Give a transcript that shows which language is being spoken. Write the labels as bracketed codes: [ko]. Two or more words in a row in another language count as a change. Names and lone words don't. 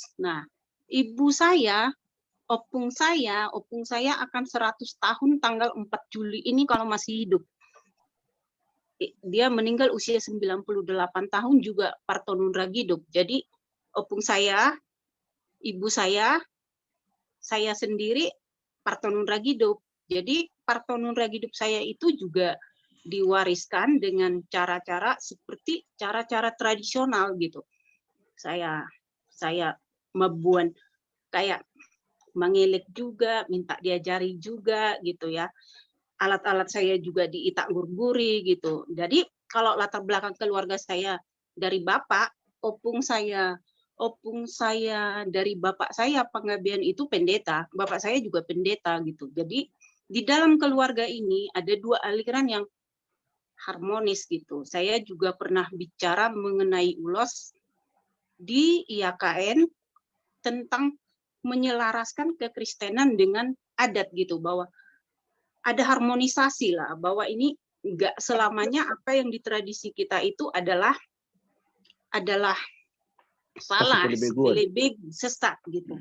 [id] Nah, ibu saya, opung saya akan 100 tahun tanggal 4 Juli ini kalau masih hidup. Dia meninggal usia 98 tahun juga partonun ragidup. Jadi opung saya, ibu saya sendiri partonun ragidup. Jadi partonun ragidup saya itu juga diwariskan dengan cara-cara seperti cara-cara tradisional gitu. Saya membuat kayak mengelik juga, minta diajari juga gitu ya. Alat-alat saya juga [bbc] diitak gurguri [id] gitu. Jadi kalau latar belakang keluarga saya dari bapak, opung saya dari bapak saya Panggabean itu pendeta, bapak saya juga pendeta gitu. Jadi di dalam keluarga ini ada dua aliran yang harmonis gitu. Saya juga pernah bicara mengenai ulos di IAKN tentang menyelaraskan kekristenan dengan adat gitu, bahwa ada harmonisasi lah, bahwa ini enggak selamanya apa yang di tradisi kita itu adalah salah, lebih sesat gitu.